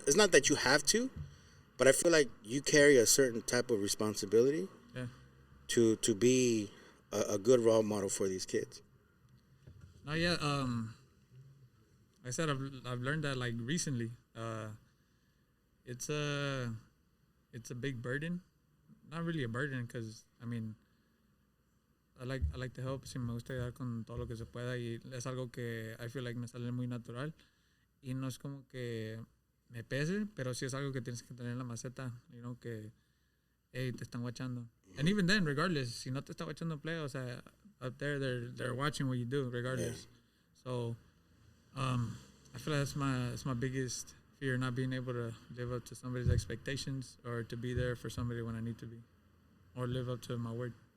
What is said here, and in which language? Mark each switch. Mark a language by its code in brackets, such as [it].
[en] It's not that you have to, but I feel like you carry a certain type of responsibility to be a good role model for these kids. No, yeah. I said I've learned that like recently. It's a big burden. Not really a burden because I mean, I like to help. [es] Si me gusta ayudar con todo lo que se pueda y es algo que [en] I feel like [es] me sale muy natural y no es como que me pese, pero sí es algo que tienes que tener en la maceta, [en] you know, [es] que hey, te están watchando. [en] And even then, regardless, [es] si no te está watchando play, o sea, [en] up there they're watching what you do regardless. So I feel like that's my biggest fear, not being able to live up to somebody's expectations or to be there for somebody when I need to be or live up to my word.